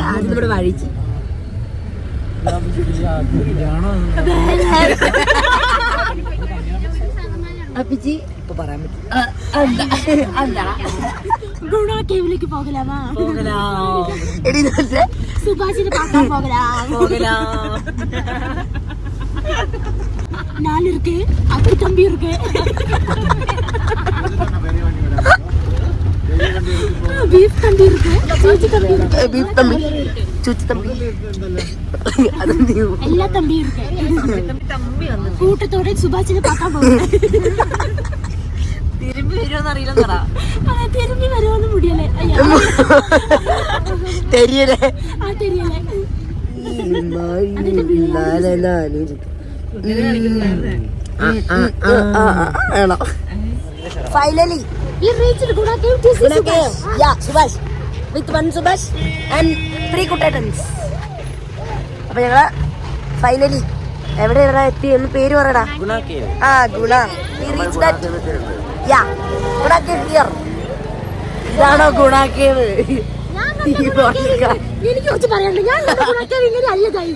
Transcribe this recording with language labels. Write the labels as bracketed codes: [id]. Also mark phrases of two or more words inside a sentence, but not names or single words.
[ml] ആദ്യം നമ്മുടെ വാഴിച്ച് അപ്പിച്ചി ഇപ്പൊ പറയാൻ പറ്റും. ഗുണ കേവിലേക്ക് പോകലാമാ? എടി [ta] സുഭാഷിനെ பார்க்க போகலாம். 4 இருக்கு, அப்பு தம்பி இருக்கு, பீஃப் தம்பி இருக்கு, சூச்சி தம்பி இருக்கு, [ml] ബീഫ് തമ്പി, ചൂച്ചി തമ്പി, [ta] எல்லா தம்பி இருக்கு. കൂട്ടത്തോടെ സുഭാഷിനെ பார்க்க போகலாம். [ml] തിരുമ്പി വരുമോന്ന് അറിയില്ല. തിരുമ്പി വരുമോന്ന് മുടിയല്ലേ? [ta] തെരിയല്ലേ? ആ തെരിയല്ലേ? [en] Finally, we reached Guna Cave. Guna Cave. Yeah, Subhash. With 1 Subhash and 3 Kutatans. [ml] അപ്പൊ ഞങ്ങള് ഫൈനലി എവിടെ എത്തി എന്ന് പേര് പറയടാ. ആ ഗുണ. ഗുണ കേവ് ഹിയർ. ഇതാണോ ഗുണ കേവ്? എനിക്ക് കുറച്ച് പറയാനുണ്ട്. ഞാൻ ഗുണ കേവ് ഇങ്ങനെ അല്ല ഗൈസ്.